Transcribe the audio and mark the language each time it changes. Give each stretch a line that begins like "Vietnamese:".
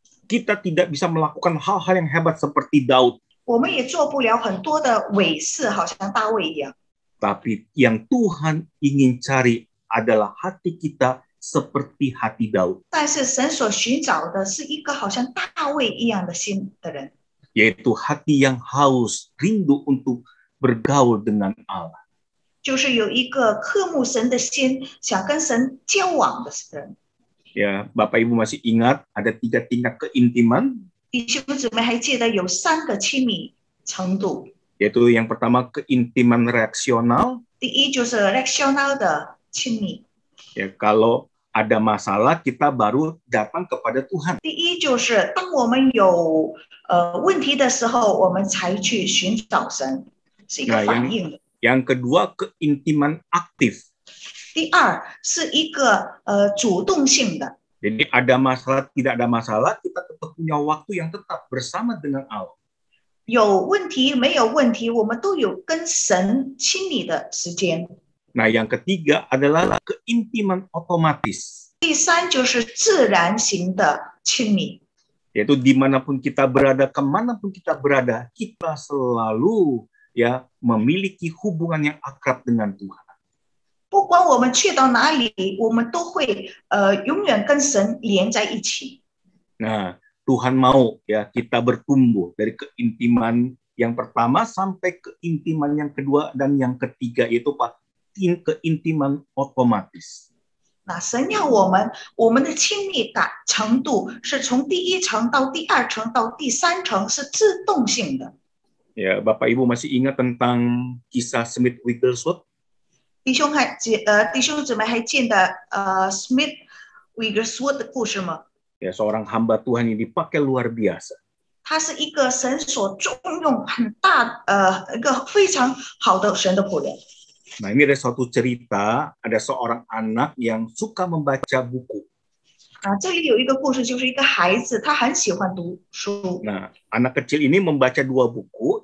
Indonesian: kita tidak bisa melakukan hal-hal yang hebat seperti Daud.
Chinese: 我们也做不了很多的伟事，好像大卫一样。
Indonesian: Tapi yang Tuhan ingin cari adalah hati kita seperti hati Daud.
Chinese: 但是神所寻找的是一个好像大卫一样的心的人，
Indonesian: Yaitu hati yang haus, rindu untuk bergaul dengan Allah.
Chinese: 就是有一个渴慕神的心，想跟神交往的人。
Indonesian: Ya, Bapak Ibu masih ingat ada 3 tingkat keintiman,
Chinese: 弟兄姊妹还记得有3个亲密程度，
Indonesian: yaitu yang pertama keintiman reaksional.
Chinese: 第一就是 relational 的亲密，
Indonesian: Ya, kalau ada masalah kita baru datang kepada Tuhan.
Chinese: 第一就是当我们有问题的时候，我们才去寻找神，是一个反应的。
Indonesian: Yang kedua keintiman aktif.
Chinese: 第二是一个主动性的，
Indonesian: Jadi ada masalah, tidak ada masalah, kita tetap punya waktu yang tetap bersama dengan Allah.
Chinese: 有问题没有问题，我们都有跟神亲密的时间。
Indonesian: Nah, yang ketiga adalah keintiman otomatis.
Chinese: 第三就是自然型的亲密，
Indonesian: Yaitu dimanapun kita berada, kemanapun kita berada, kita selalu ya memiliki hubungan yang akrab dengan Tuhan.
Chinese: 不管我们去到哪里，我们都会永远跟神连在一起。
Indonesian: Nah, Tuhan mau ya kita bertumbuh dari keintiman yang pertama sampai keintiman yang kedua dan yang ketiga itu Pak, keintiman otomatis.
Chinese: 那神要我们的亲密感程度是从第一层到第二层到第三层是自动性的。
Indonesian: Ya, Bapak Ibu masih ingat tentang kisah Smith Wigglesworth?
Chinese: 弟兄姊妹还记得Smith Wigglesworth 的故事吗？
Indonesian: Ya, seorang hamba Tuhan yang dipakai luar biasa.
Chinese: 他是一个神所重用很大一个非常好的神的仆人。
Indonesian: Nah, ini ada suatu cerita, ada seorang anak yang suka membaca buku.
Chinese: 这里有一个故事，就是一个孩子，他很喜欢读书。
Indonesian: Nah, anak kecil ini membaca dua buku.